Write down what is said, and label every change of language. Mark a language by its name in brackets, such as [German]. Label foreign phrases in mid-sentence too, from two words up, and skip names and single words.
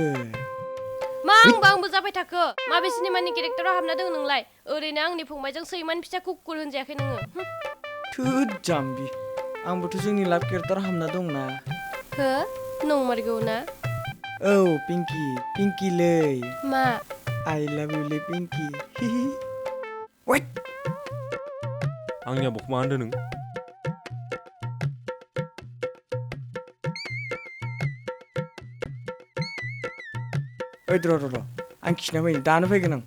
[Bodo] मा आंबो जाबाय थाखो माबे सिनेमानि केरेक्टाराव हाबना दङ नोंलाय ओरैनो आंनि फंबायजों सैमानि फिसा कुकुर होनजायाखै नोङो थोद जाम्बि आंबोथ' जोंनि लाभ केरेक्टाराव हाबना दंना हो नंमारगौ ना औ पिंकिलै मा [English] I love you [Bodo] लै पिंकि वेट आंनि आब'खौ मा होनदों नों ओइ र' आं खिना फैनो दानो फैगोन आं